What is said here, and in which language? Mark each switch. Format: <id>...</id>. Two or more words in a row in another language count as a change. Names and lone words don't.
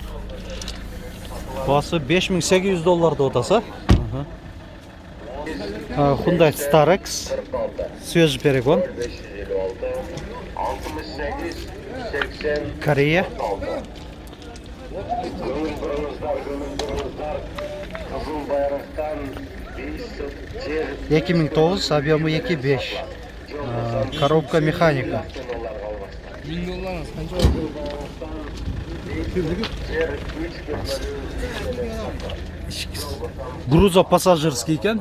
<ky>Баасы $5800 деп атаса.</ky> <ru>Hyundai Starex. Свежий перегон. 68-80 Корея. Kızıl bayraktan 2009, объемы 2.5. Коробка механика.</ru> <ky>$1000 қанша?</ky> <ru>Грузо пассажирский екен.</ru>